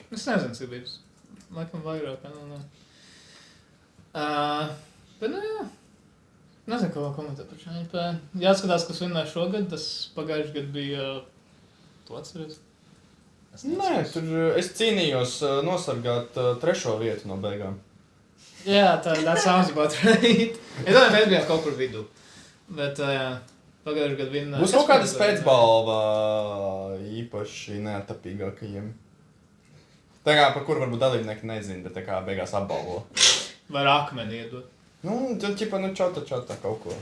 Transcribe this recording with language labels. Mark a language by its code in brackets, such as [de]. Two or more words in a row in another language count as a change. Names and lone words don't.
[lv] Es nezinu, cik bijis. Laikam vairāk, ne. Bet, nu jā. Nezinu, ko komentēt par ČNP. Jāskatās, kas vinnēja šogad, tas pagājuši gadu bija... Tu atceries? Nē, tur es cīnījos nosargāt 3. vietu no beigām. Jā, [en] that sounds about right. [lv] Es domāju, mēs bijām kaut kur vidu. Bet, jā, pagājuši gadu vinnēja. Būs kaut kāda spēcbalva īpaši neatapīgākajiem. Tā kā, par kur varbūt dalībnieki nezina, bet tā kā beigās apbalvo. Vai akmeni iedot. Nu, tad ķipa, nu čota kaut ko.